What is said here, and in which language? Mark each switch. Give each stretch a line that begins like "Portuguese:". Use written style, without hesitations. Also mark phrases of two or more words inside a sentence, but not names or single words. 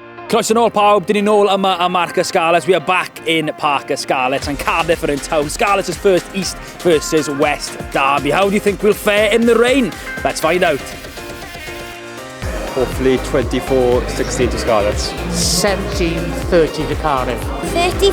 Welsh: Croeso nôl pawb, dyn ni nôl yma am Marca Scarlets.
English: We are back in Parc Scarlets and Cardiff are in town. Scarlets' first East versus West derby. How do you think we'll fare in the rain? Let's find out. Hopefully 24-16 to Scarlets. 17-30 to Cardiff. 35-10.